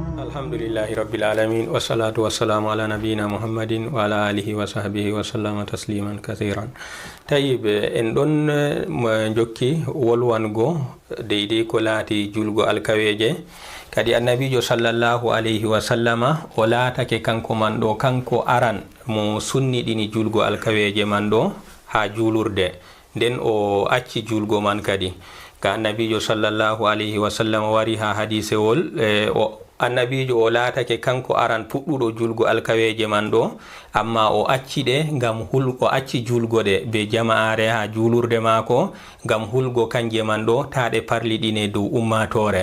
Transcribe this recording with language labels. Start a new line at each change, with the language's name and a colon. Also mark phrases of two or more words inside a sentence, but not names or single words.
Arabic: الحمد لله رب العالمين والصلاة والسلام على نبينا محمد وعلى آله وصحبه وسلم تسليما كثيرا.
Fula: Tayyib, en ɗon jokki wolwango deydey ko laati julgo alkaweje kadi annabijo
Arabic: صلى الله عليه وسلم
Fula: o laatake kanko man ɗo kanko aran mo sunniɗini julgo alkaweje man ɗo ha julurde, nden o acci julgo man kadi ka annabijo
Arabic: صلى الله عليه وسلم
Fula: wari ha hadisewol annabijo o laatake kanko aran puɗɗuɗo julgo alkaweje man ɗo, amma o acci ɗe ngam o acci julgoɗe be jama'are ha julurde maako ngam hulgo kanje man ɗo taɗe parliɗine dow ummatore.